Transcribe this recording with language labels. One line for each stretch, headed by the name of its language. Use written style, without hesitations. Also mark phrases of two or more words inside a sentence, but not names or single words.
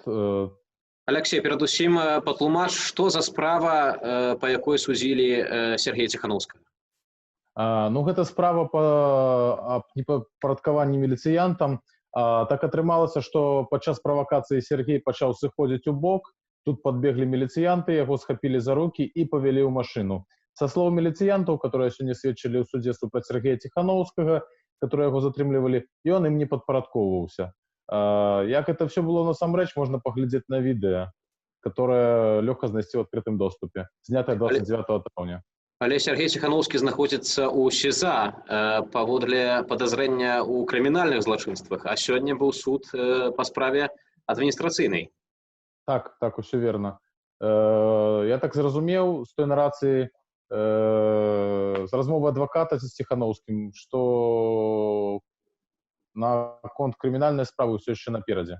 Belarusian: Алексей, перадусім патлумач, што за справа, па якой судзілі Сергея Ціханаўскага? Ну, гэта справа па непадпарадкаванні міліцыянтам. Так атрымалася, што падчас правакацыі Сергей пачаў сыходзіць у бок.
Russian: Тут подбегли милициянты, его схапили за руки и повели в машину. Со слов милициянтов, которые сегодня сведчили в суде супраць Сергея Ціханаўскага, которые его затрымлівали, и он им не подпарадковывался. Як это все было насамрэч, можно поглядеть на видео, которое легко знайсці в открытым доступе, снятое 29 травня.
Belarusian: Але Сергей Ціханаўскі знаходзіцца ў СІЗА паводле падазрэння ў крымінальных злачынствах, а сёння быў суд па справе адміністрацыйнай. Так, усё верно. Я так зразумеў з той нарацыі з размовы адваката з Ціханаўскім, што наконт крымінальнай справы ўсё яшчэ наперадзе.